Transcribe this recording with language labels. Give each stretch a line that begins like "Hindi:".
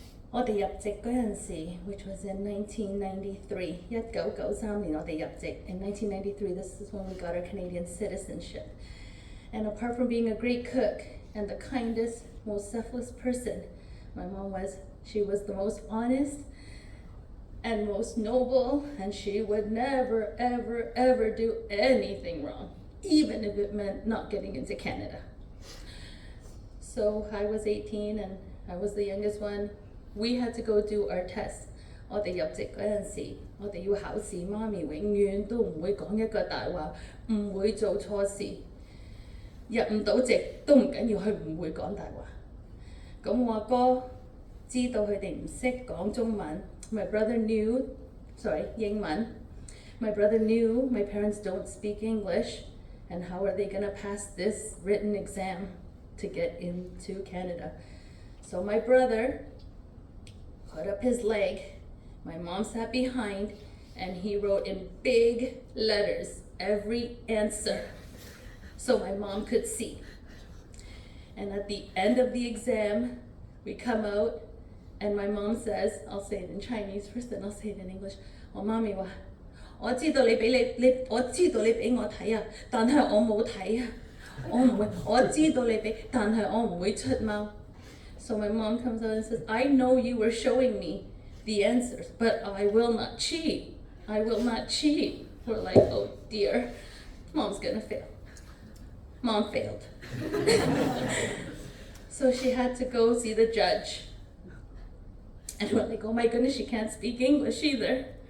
Cantonese: 我哋入籍嗰陣時
English: which was in 1993,
Cantonese: 1993年我哋入籍.
English: In 1993, this is when we got our Canadian citizenship. And apart from being a great cook and the kindest, most selfless person my mom was, she was the most honest and most noble, and she would never, ever, ever do anything wrong, even if it meant not getting into Canada. So I was 18 and I was the youngest one. We had to go do our test.
Cantonese: 我哋入籍嗰陣時，我哋要考試，媽咪永遠都唔會講一個大話，唔會做錯事。入唔到籍都唔緊要，佢唔會講大話。咁我阿哥知道佢哋唔識講中文。
English: My brother knew, sorry, 英文。 My brother knew my parents don't speak English, and how are they gonna pass this written exam to get into Canada? So my brother put up his leg, my mom sat behind, and he wrote in big letters every answer so my mom could see. And at the end of the exam, we come out and my mom says, I'll say it in Chinese first, then I'll say it in English.
Cantonese: 我媽咪話：我知道你俾我睇啊，但係我冇睇啊，我唔會，我知道你俾，但係我唔會出貓。
English: So my mom comes out and says, I know you were showing me the answers, but I will not cheat. I will not cheat. We're like, oh dear, Mom's gonna fail. Mom failed. So she had to go see the judge. And we're like, oh my goodness, she can't speak English either.